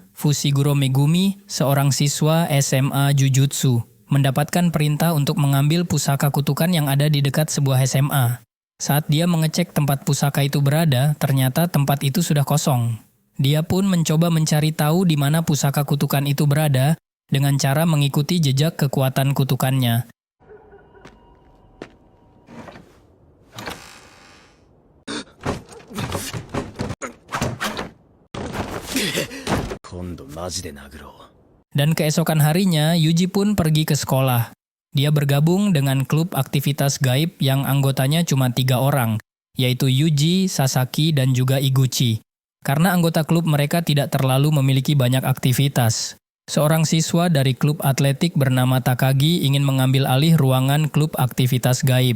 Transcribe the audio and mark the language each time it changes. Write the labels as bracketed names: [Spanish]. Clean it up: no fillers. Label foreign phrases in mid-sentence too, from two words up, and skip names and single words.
[Indonesian] Fushiguro Megumi, seorang siswa SMA Jujutsu, mendapatkan perintah untuk mengambil pusaka kutukan yang ada di dekat sebuah SMA. Saat dia mengecek tempat pusaka itu berada, ternyata tempat itu sudah kosong. Dia pun mencoba mencari tahu di mana pusaka kutukan itu berada dengan cara mengikuti jejak kekuatan kutukannya. [Japanese] 今度マジで殴ろう。 [Indonesian] Dan keesokan harinya, Yuji pun pergi ke sekolah. Dia bergabung dengan klub aktivitas gaib yang anggotanya cuma 3 orang, yaitu Yuji, Sasaki, dan juga Iguchi. Karena anggota klub mereka tidak terlalu memiliki banyak aktivitas. Seorang siswa dari klub atletik bernama Takagi ingin mengambil alih ruangan klub aktivitas gaib.